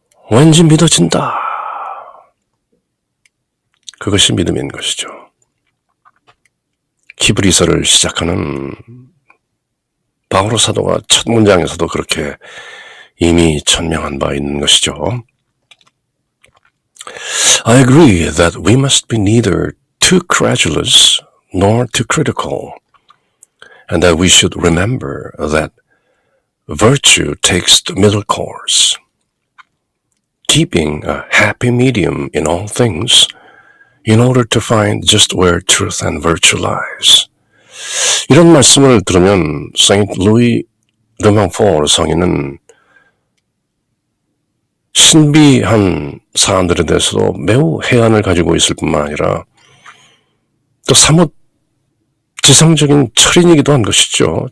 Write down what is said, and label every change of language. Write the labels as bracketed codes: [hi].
[ko] 왠지 믿어진다. 그것이 믿음인 것이죠. 히브리서를 시작하는 바오로 사도가 첫 문장에서도 그렇게 이미 천명한 바 있는 것이죠. [en] I agree that we must be neither too credulous nor too critical, and that we should remember that virtue takes the middle course, keeping a happy medium in all things in order to find just where truth and virtue lies. [ko] 이런 말씀을 들으면 세인트 루이 르망포르 성인은 신비한 사안들에 대해서도 매우 해안을 가지고 있을 뿐만 아니라 또 사뭇 지성적인 철인이기도 한 것이죠.